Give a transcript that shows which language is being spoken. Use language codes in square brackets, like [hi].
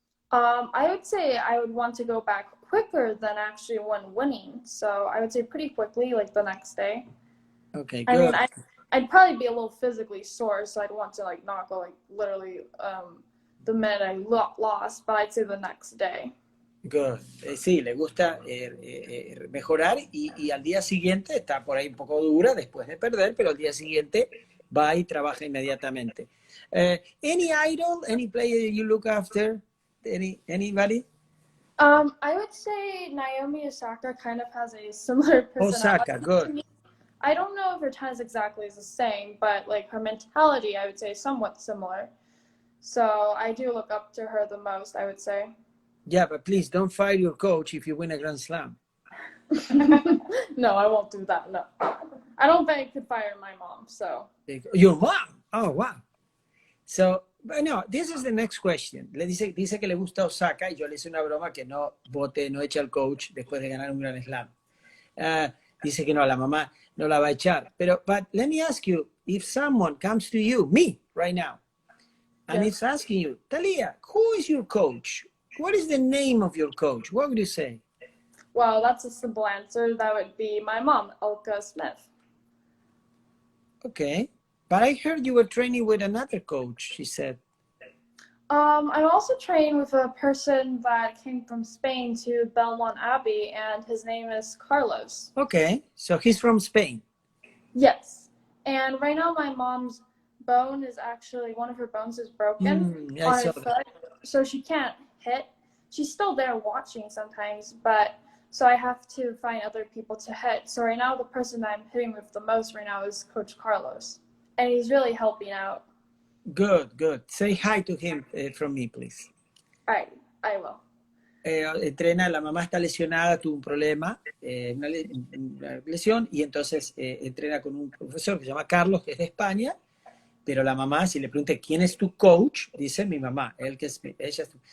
[en] I would say I would want to go back quicker than actually when winning. So I would say pretty quickly, like the next day. Okay, I mean, good. I'd probably be a little physically sore, so I'd want to like not go like literally the minute I lost, but I'd say the next day. Good. [es] Sí, le gusta mejorar y al día siguiente está por ahí un poco dura después de perder, pero al día siguiente va y trabaja inmediatamente. [en] Any idol, any player you look after? Anybody? I would say Naomi Osaka kind of has a similar personality Osaka, to good. me. I don't know if her tennis exactly is the same, but like her mentality, I would say somewhat similar. So I do look up to her the most, I would say. Yeah, but please don't fire your coach if you win a Grand Slam. No, I won't do that. No, I don't think I could fire my mom. So your mom? Oh, wow. So, no, this is the next question. [es] Le dice que le gusta Osaka y yo le hice una broma que no vote, no eche al coach después de ganar un Grand Slam. Dice que no, la mamá no la va a echar. [en] Pero, but let me ask you, if someone comes to you, me, right now, and yes. it's asking you, Thalia, who is your coach? What is the name of your coach? What would you say? Well, that's a simple answer. That would be my mom, Elka Smith. Okay. But I heard you were training with another coach, she said. I'm also training with a person that came from Spain to Belmont Abbey, and his name is Carlos. Okay, so he's from Spain. Yes. And right now my mom's bone is actually, one of her bones is broken on her foot, so she can't hit. She's still there watching sometimes, but so I have to find other people to hit. So right now the person that I'm hitting with the most right now is Coach Carlos, and he's really helping out. Good, good. Say hi to him from me, please. All right, I will. [es] Entrena, la mamá está lesionada, tuvo un problema, una lesión, y entonces entrena con un profesor que se llama Carlos, que es de España, pero la mamá, si le pregunta quién es tu coach, dice mi mamá, él que es, ella es tu.